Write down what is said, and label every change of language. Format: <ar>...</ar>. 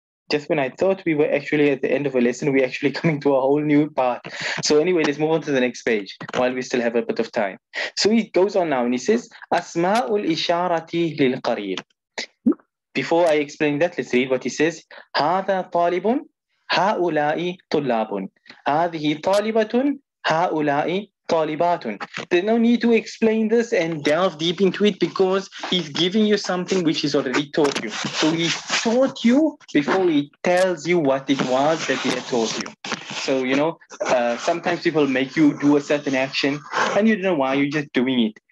<en>Just when I thought we were actually at the end of a lesson, we're actually coming to a whole new part. So anyway, let's move on to the next page while we still have a bit of time. So he goes on now and he says, Asma'ul isharati lil qarib. Before I explain that, let's read what he says.</en> <ar>هذا طالب هؤلاء طلاب هذه طالبة هؤلاء طالبات.</ar> <en>There's no need to explain this and delve deep into it because he's giving you something which he's already taught you. So he taught you before he tells you what it was that he had taught you. So, sometimes people make you do a certain action and you don't know why, you're just doing it.</en>